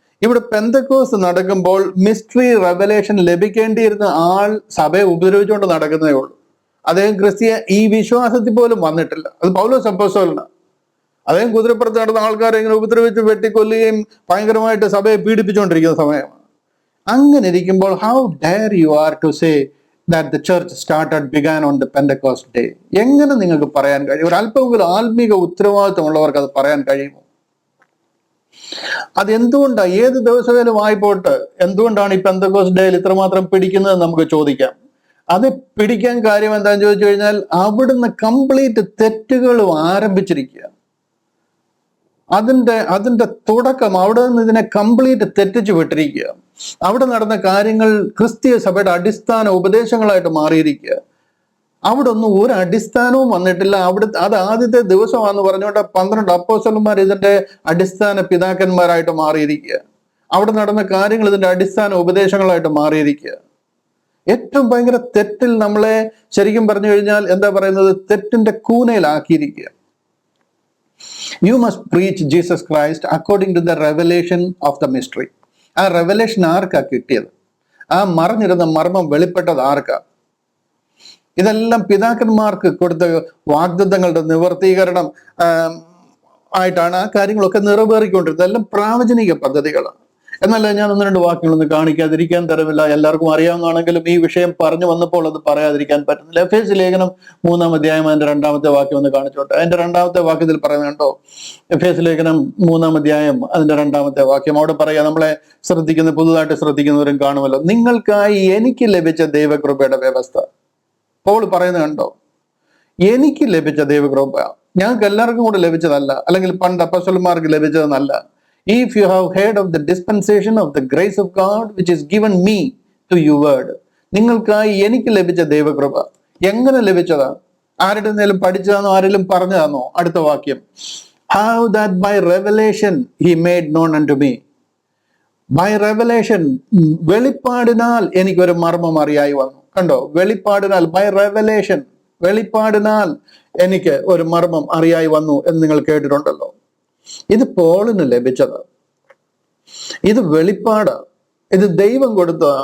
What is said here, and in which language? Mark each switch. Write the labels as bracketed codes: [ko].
[ml] ഇവിടെ പെന്തക്കോസ്ത് നടക്കുമ്പോൾ mystery revelation ലഭിക്കേണ്ടിയിരുന്ന ആൾ സഭയെ ഉപദ്രവിച്ചുകൊണ്ട് നടക്കുന്നതേ ഉള്ളൂ. അദ്ദേഹം ക്രിസ്തീയ ഈ വിശ്വാസത്തിൽ പോലും വന്നിട്ടില്ല. അത് പൗലോസ് അപ്പോസ്തലനാണ്. അദ്ദേഹം കുതിരപ്പുറത്ത് നടന്ന ആൾക്കാരെ ഇങ്ങനെ ഉപദ്രവിച്ച് വെട്ടിക്കൊല്ലുകയും ഭയങ്കരമായിട്ട് സഭയെ പീഡിപ്പിച്ചുകൊണ്ടിരിക്കുന്ന സമയമാണ്. അങ്ങനെ ഇരിക്കുമ്പോൾ [en] How dare you are to say that the church began on the Pentecost day. [ml] എങ്ങനെ നിങ്ങൾക്ക് പറയാൻ കഴിയും? ഒരു അല്പമെങ്കിലും ആത്മീക ഉത്തരവാദിത്വമുള്ളവർക്ക് അത് പറയാൻ കഴിയുമോ? അതെന്തുകൊണ്ടാണ്? ഏത് ദിവസമേലും ആയിപ്പോട്ട് എന്തുകൊണ്ടാണ് ഈ പെന്തക്കോസ്റ്റ് ഡേയിൽ ഇത്രമാത്രം പിടിക്കുന്നത് നമുക്ക് ചോദിക്കാം. അത് പിടിക്കാൻ കാര്യം എന്താണെന്ന് ചോദിച്ചു കഴിഞ്ഞാൽ അവിടുന്ന് കംപ്ലീറ്റ് തെറ്റുകളും ആരംഭിച്ചിരിക്കുക. അതിന്റെ തുടക്കം അവിടെ നിന്ന് ഇതിനെ കംപ്ലീറ്റ് തെറ്റിച്ചു വിട്ടിരിക്കുക. അവിടെ നടന്ന കാര്യങ്ങൾ ക്രിസ്തീയ സഭയുടെ അടിസ്ഥാന ഉപദേശങ്ങളായിട്ട് മാറിയിരിക്കുക. അവിടെ ഒന്നും ഒരു അടിസ്ഥാനവും വന്നിട്ടില്ല. അത് ആദ്യത്തെ ദിവസമാണെന്ന് പറഞ്ഞുകൊണ്ട് 12 അപ്പോസ്തലന്മാർ ഇതിന്റെ അടിസ്ഥാന പിതാക്കന്മാരായിട്ട് മാറിയിരിക്കുക. അവിടെ നടന്ന കാര്യങ്ങൾ ഇതിന്റെ അടിസ്ഥാന ഉപദേശങ്ങളായിട്ട് മാറിയിരിക്കുക. ഏറ്റവും ഭയങ്കര തെറ്റിൽ നമ്മളെ ശരിക്കും പറഞ്ഞു കഴിഞ്ഞാൽ എന്താ പറയുന്നത്, തെറ്റിന്റെ കൂനയിലാക്കിയിരിക്കുക. [en] You must preach Jesus Christ according to the revelation of the mystery. [ml] ആ റെവലേഷൻ ആർക്കാ കിട്ടിയത്? ആ മറഞ്ഞിരുന്ന മർമ്മം വെളിപ്പെട്ടത് ആർക്കാ? ഇതെല്ലാം പിതാക്കന്മാർക്ക് കൊടുത്ത വാഗ്ദത്തങ്ങളുടെ നിവർത്തീകരണം ആയിട്ടാണ് ആ കാര്യങ്ങളൊക്കെ നിറവേറിക്കൊണ്ടിരുന്നത്. എല്ലാം പ്രാവചനിക പദ്ധതികളാണ്. എന്നല്ല, ഞാൻ 1-2 വാക്കുകളൊന്ന് കാണിക്കാതിരിക്കാൻ തരമില്ല. എല്ലാവർക്കും അറിയാവുന്നതാണെങ്കിലും ഈ വിഷയം പറഞ്ഞു വന്നപ്പോൾ അത് പറയാതിരിക്കാൻ പറ്റുന്നില്ല. എഫേസ്യ ലേഖനം 3-ാം അധ്യായം അതിന്റെ 2-ാമത്തെ വാക്യം ഒന്ന് കാണിച്ചോട്ടെ. അതിന്റെ 2-ാമത്തെ വാക്യത്തിൽ പറയുന്നുണ്ടോ? എഫേസ്യ ലേഖനം 3-ാം അധ്യായം അതിന്റെ 2-ാമത്തെ വാക്യം. അവിടെ പറയാ, നമ്മളെ പുതുതായിട്ട് ശ്രദ്ധിക്കുന്നവരും കാണുമല്ലോ, നിങ്ങൾക്കായി എനിക്ക് ലഭിച്ച ദൈവകൃപയുടെ വ്യവസ്ഥ. പോൾ പറയുന്നത് കണ്ടോ? എനിക്ക് ലഭിച്ച ദൈവകൃപ ഞങ്ങൾക്ക് എല്ലാവർക്കും കൂടെ ലഭിച്ചതല്ല, അല്ലെങ്കിൽ പണ്ട് അപ്പോസ്തലന്മാർക്ക് ലഭിച്ചതെന്നല്ല. [en] If you have heard of the dispensation of the grace of God which is given me to your word. [ml] നിങ്ങൾക്കായി എനിക്ക് ലഭിച്ച ദൈവകൃപ എങ്ങനെ ലഭിച്ചതാ? ആരുടെ നേലും പഠിച്ചതാണോ? ആരെങ്കിലും പറഞ്ഞതാണോ? അടുത്ത വാക്യം, [en] how that by revelation he made known unto me. By revelation, [ml] വെളിപ്പാടിനാൽ എനിക്കൊരു മർമ്മം അറിയായി വന്നു. കണ്ടോ? വെളിപ്പാടിനാൽ, [en] by revelation, [ml] വെളിപ്പാടിനാൽ എനിക്ക് ഒരു മർമ്മം അറിയായി വന്നു എന്ന് നിങ്ങൾ കേട്ടിട്ടുണ്ടല്ലോ. ഇത് പോളിന് ലഭിച്ചത്, ഇത് വെളിപ്പാട്, ഇത് ദൈവം കൊടുത്ത.